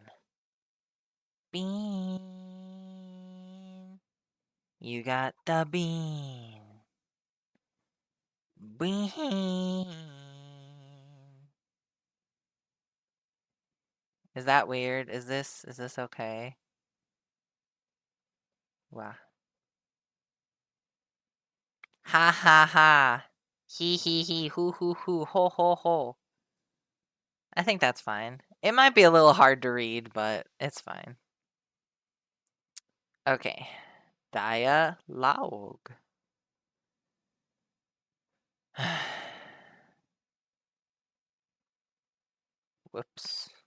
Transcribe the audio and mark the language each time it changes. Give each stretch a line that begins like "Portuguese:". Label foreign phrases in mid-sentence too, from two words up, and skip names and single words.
English: Bean. You got the bean. Bean. Is that weird? Is this okay? Wow. Ha ha ha. He he, hoo hoo hoo, ho ho ho. I think that's fine. It might be a little hard to read, but it's fine. Okay. Dialogue. Whoops.